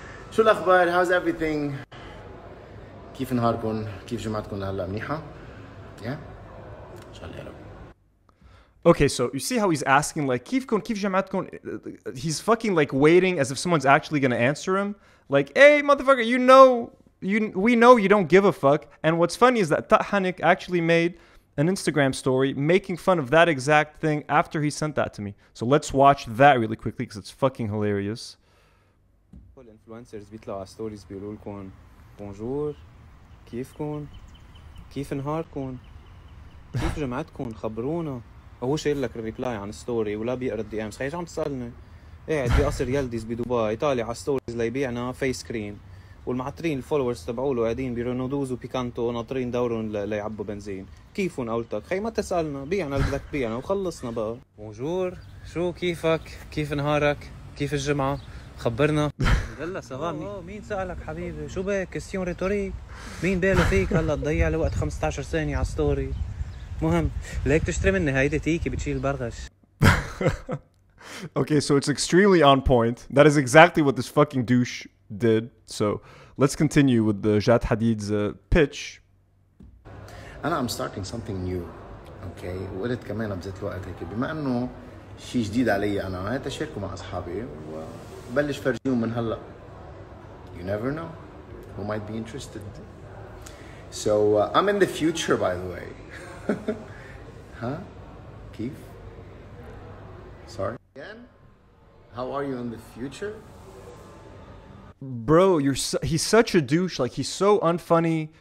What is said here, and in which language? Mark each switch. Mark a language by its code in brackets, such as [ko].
[ar] شو الأخبار؟ [en] How's everything؟ [ar] كيف نهاركم؟ كيف جمعتكم لهلا منيحة؟ Yeah؟ إن شاء الله يا رب. [en] Okay, so you see how he's asking like kif jamatkum. He's fucking like waiting as if someone's actually gonna answer him. Like, hey motherfucker, we know you don't give a fuck. And what's funny is that Hanik actually made an Instagram story making fun of that exact thing after he sent that to me. So let's watch that really quickly because it's fucking hilarious. [ar] الانفلونسرز بيطلعوا على ستوريز بيقولوا لكم بونجور كيفكم كيف نهاركم كيف جمعتكم خبرونا. هو شايل لك الريبلاي عن ستوري ولا بيقرا الدي امز. خيي عم تسالني قاعد بقصر يلدز بدبي طالع على ستوريز ليبيعنا فيس كريم والمعطرين الفولورز تبعوله قاعدين برونودوز وبيكانتو ناطرين دورهم ليعبوا بنزين. كيفهم قولتك خي ما تسالنا بيعنا اللي بدك تبيعنا وخلصنا بقى. بونجور شو كيفك كيف نهارك كيف الجمعه خبرنا. يلا سلام. مين سالك حبيبي شو بك كيستيون ريتوريك مين باله فيك هلا تضيع لي وقت 15 ثانيه على ستوري. مهم ليك تشتري مني هيدي تيكي بتشيل برغش. [en] Okay, so it's extremely on point. That is exactly what this fucking douche did. So let's continue with the Jad Hadid's pitch. I'm starting something new. [ar] Okay, وقلت كمان بذات الوقت هيك بما انه شيء جديد علي انا هات اشاركه مع اصحابي وبلش فرجيهم من هلا. [en] You never know who might be interested. So I'm in the future, by the way. Huh? Keith? Sorry? Again? How are you in the future? Bro, he's such a douche. Like, he's so unfunny.